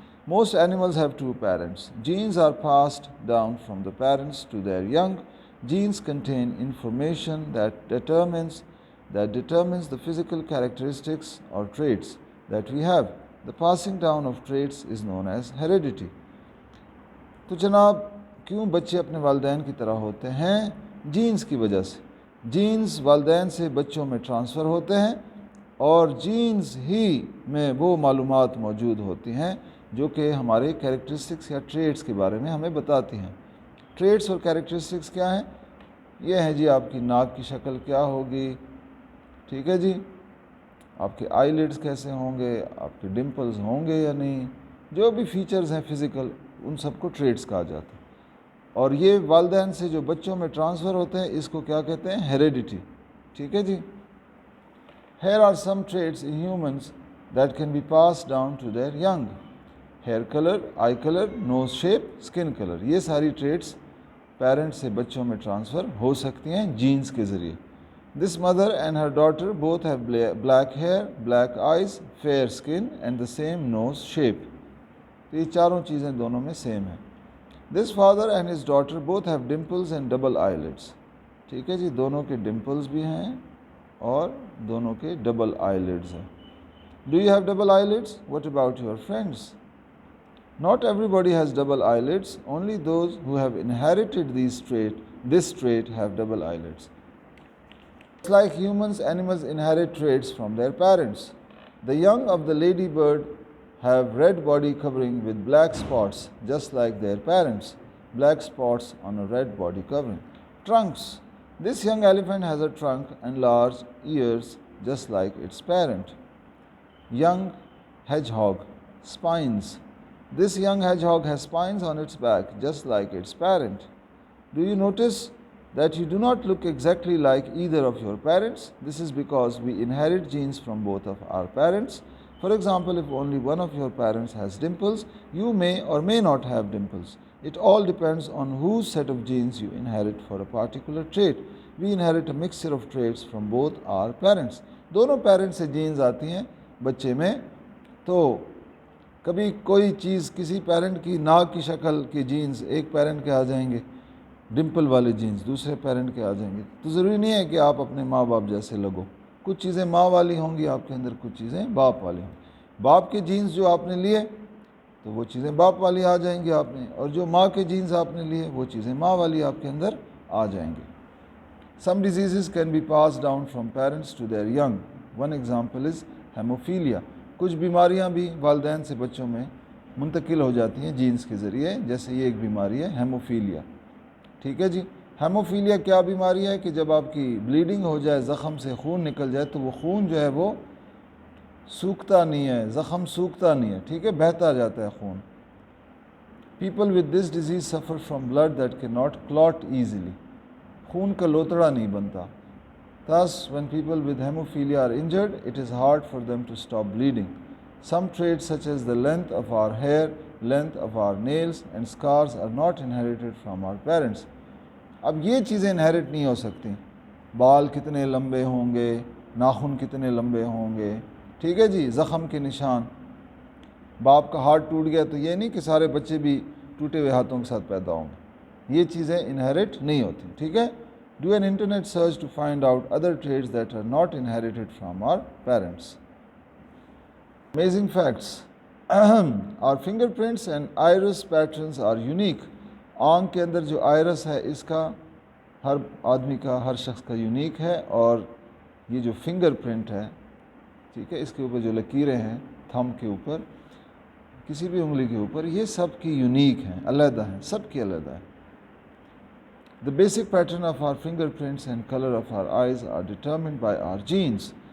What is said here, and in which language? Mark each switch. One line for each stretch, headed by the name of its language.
English: Most animals have two parents. Genes are passed down from the parents to their young. Genes contain information that determines that determines the physical characteristics or traits that we have. The passing down of traits is known as heredity.
Urdu: تو جناب کیوں بچے اپنے والدین کی طرح ہوتے ہیں؟ جینز کی وجہ سے. جینز والدین سے بچوں میں ٹرانسفر ہوتے ہیں اور جینز ہی میں وہ معلومات موجود ہوتی ہیں جو کہ ہمارے کیریکٹرسٹکس یا ٹریٹس کے بارے میں ہمیں بتاتی ہیں. ٹریٹس اور کیریکٹرسٹکس کیا ہیں؟ یہ ہیں جی آپ کی ناک کی شکل کیا ہوگی، ٹھیک ہے جی، آپ کے آئی لیڈز کیسے ہوں گے، آپ کے ڈمپلز ہوں گے یا نہیں، جو بھی فیچرز ہیں فزیکل ان سب کو ٹریٹس کہا جاتا ہے. اور یہ والدین سے جو بچوں میں ٹرانسفر ہوتے ہیں اس کو کیا کہتے ہیں؟ ہیریڈیٹی. ٹھیک ہے جی.
English: Here are some traits in humans that can be passed down to their young. Hair color, eye color, nose shape, skin color.
Urdu: یہ ساری ٹریٹس پیرنٹس سے بچوں میں ٹرانسفر ہو سکتی ہیں جینز کے ذریعے.
English: This mother and her daughter both have black hair, black eyes, fair skin and the same nose shape.
Urdu: یہ چاروں چیزیں دونوں میں سیم ہیں.
English: This father and his daughter both have dimples and double eyelids.
Urdu: ٹھیک ہے جی، دونوں کے ڈمپلز بھی ہیں اور دونوں کے ڈبل آئی لیڈز ہیں.
English: Do you have double eyelids? What about your friends? Not everybody has double eyelids. Only those who have inherited this trait have double eyelids. It's like humans, animals inherit traits from their parents. The young of the ladybird have red body covering with black spots, just like their parents. Black spots on a red body covering. Trunks. This young elephant has a trunk and large ears, just like its parent. Young hedgehog. Spines. This young hedgehog has spines on its back, just like its parent. Do you notice that you do not look exactly like either of your parents? This is because we inherit genes from both of our parents. For example, if only one of your parents has dimples, you may or may not have dimples. It all depends on whose set of genes you inherit for a particular trait. We inherit a mixture of traits from both our parents.
Urdu: دونوں parents سے jeans آتی ہیں بچے میں. تو کبھی کوئی چیز کسی پیرنٹ کی ناک کی شکل کی جینز ایک پیرنٹ کے آ جائیں گے، ڈمپل والے جینز دوسرے پیرنٹ کے آ جائیں گے. تو ضروری نہیں ہے کہ آپ اپنے ماں باپ جیسے لگو. کچھ چیزیں ماں والی ہوں گی آپ کے اندر، کچھ چیزیں باپ والی ہوں گی. باپ کے جینز جو آپ نے لیے تو وہ چیزیں باپ والی آ جائیں گی آپ نے، اور جو ماں کے جینز آپ نے لیے وہ چیزیں ماں والی آپ کے اندر آ جائیں گی.
English: Some diseases can be passed down from parents to their young. One example is hemophilia.
Urdu: کچھ بیماریاں بھی والدین سے بچوں میں منتقل ہو جاتی ہیں جینز کے ذریعے، جیسے یہ ایک بیماری ہے ہیموفیلیا. ٹھیک ہے جی. ہیموفیلیا کیا بیماری ہے کہ جب آپ کی بلیڈنگ ہو جائے، زخم سے خون نکل جائے تو وہ خون جو ہے وہ سوکھتا نہیں ہے، زخم سوکھتا نہیں ہے، ٹھیک ہے، بہتا جاتا ہے خون.
English: People with this disease suffer from blood that cannot clot easily.
Urdu: خون کا لوتڑا نہیں بنتا.
English: Thus, when people with hemophilia are injured, it is hard for them to stop bleeding. Some traits such as the length of our hair, length of our nails and scars are not inherited from our parents.
Urdu: اب یہ چیزیں inherit نہیں ہو سکتی. بال کتنے لمبے ہوں گے، ناخن کتنے لمبے ہوں گے، ٹھیک ہے جی، زخم کے نشان. باپ کا ہاتھ ٹوٹ گیا تو یہ نہیں کہ سارے بچے بھی ٹوٹے ہوئے ہاتھوں کے ساتھ پیدا ہوں گے. یہ چیزیں انہیریٹ نہیں ہوتی. ٹھیک ہے.
English: Do an internet search to find out other traits that are not inherited from our parents. Amazing facts. Our fingerprints and iris patterns are unique.
Urdu: آنکھ کے اندر جو آئرس ہے اس کا ہر آدمی کا، ہر شخص کا یونیک ہے، اور یہ جو فنگر پرنٹ ہے، ٹھیک ہے، اس کے اوپر جو لکیریں ہیں تھم کے اوپر، کسی بھی انگلی کے اوپر، یہ سب کی یونیک ہیں، علیحدہ ہیں، سب کی علیحدہ ہے.
English: The basic pattern of our fingerprints and color of our eyes are determined by our genes.